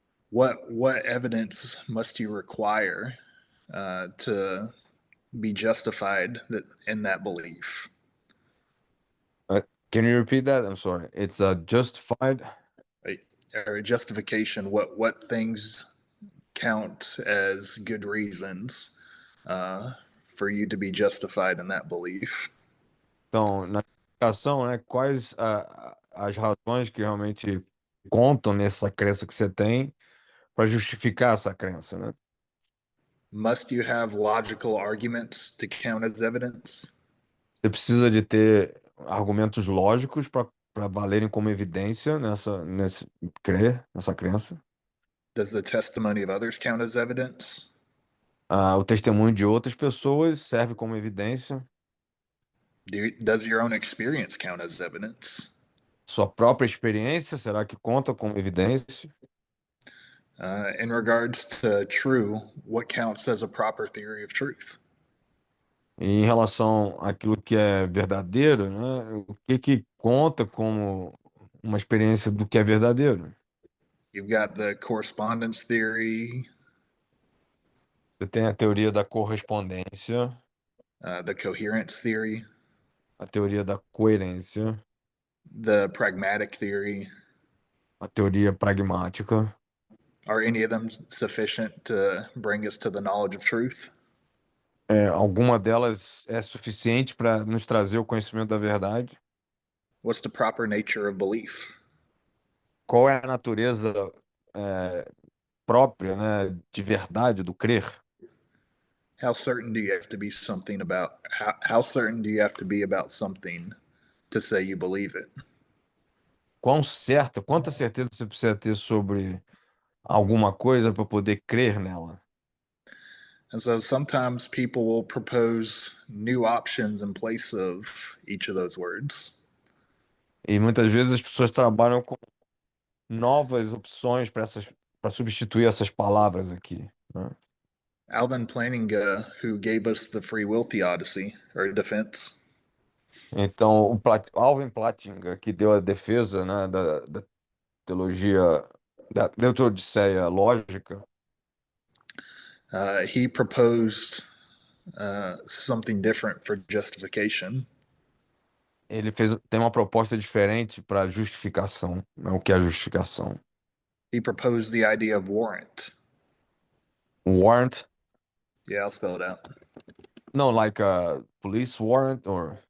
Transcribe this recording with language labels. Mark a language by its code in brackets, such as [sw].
[en] what evidence must you require to be justified in that belief? can you repeat that? I'm sorry. It's a justified. Or justification. What things count as good reasons for you to be justified in that belief? [pt] Então, na justificação, né, quais as razões que realmente contam nessa crença que você tem para justificar essa crença, né? [en] Must you have logical arguments to count as evidence? [pt] Você precisa de ter argumentos lógicos para valerem como evidência nesse nessa crença. [en] Does the testimony of others count as evidence? [pt] O testemunho de outras pessoas serve como evidência. [en] Does your own experience count as evidence? [pt] Sua própria experiência, será que conta como evidência? [en] In regards to true, what counts as a proper theory of truth? [pt] E em relação àquilo que é verdadeiro, né? O que que conta como uma experiência do que é verdadeiro? [en] You've got the correspondence theory, [pt] Você tem a teoria da correspondência, [en] the coherence theory, [pt] a teoria da coerência, [en] the pragmatic theory. [pt] a teoria pragmática. [en] Are any of them sufficient to bring us to the knowledge of truth? [pt] Alguma delas é suficiente para nos trazer o conhecimento da verdade? [en] What's the proper nature of belief? [pt] Qual é a natureza própria, né, de verdade do crer? [en] How certain do you have to be something about how certain do you have to be about something to say you believe it? [pt] Quanta certeza você precisa ter sobre alguma coisa para poder crer nela? [en] And so sometimes people will propose new options in place of each of those words. [pt] E muitas vezes as pessoas trabalham com novas opções para substituir essas palavras aqui, né? [en] Alvin Plantinga, who gave us the free will theodicy or defense, [pt] Então, Alvin Plantinga, que deu a defesa, né, da teologia da Teodiceia lógica, [en] he proposed something different for justification. [pt] tem uma proposta diferente para justificação, né? O que é a justificação? [en] He proposed the idea of warrant. Warrant? Yeah, I'll spell it out. No, like a police warrant or...